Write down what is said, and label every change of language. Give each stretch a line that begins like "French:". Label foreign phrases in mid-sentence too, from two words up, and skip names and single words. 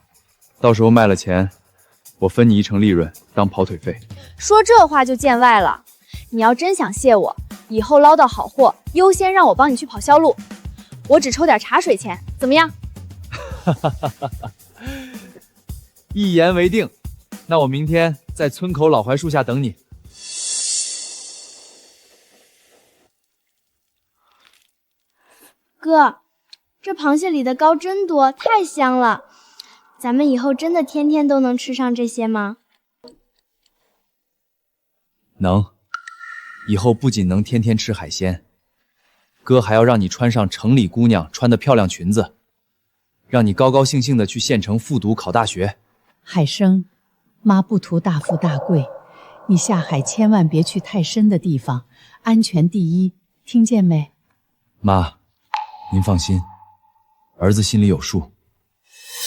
Chinese: 到時候賣了錢，我分你1成利潤當跑腿費。說這話就見外了。你要真想謝我，以後撈到好貨，優先讓我幫你去跑銷路，我只抽點茶水錢，怎麼樣？一言為定。那我明天在村口老槐樹下等你。哥，這螃蟹裡的膏真多，太香了。咱們以後真的天天都能吃上這些嗎？能。以後不僅能天天吃海鮮，哥還要讓你穿上城裡姑娘穿的漂亮裙子，讓你高高興興的去縣城復讀考大學。海生，媽不圖大富大貴，你下海千萬別去太深的地方，安全第一，聽見沒？媽，您放心，兒子心裡有數。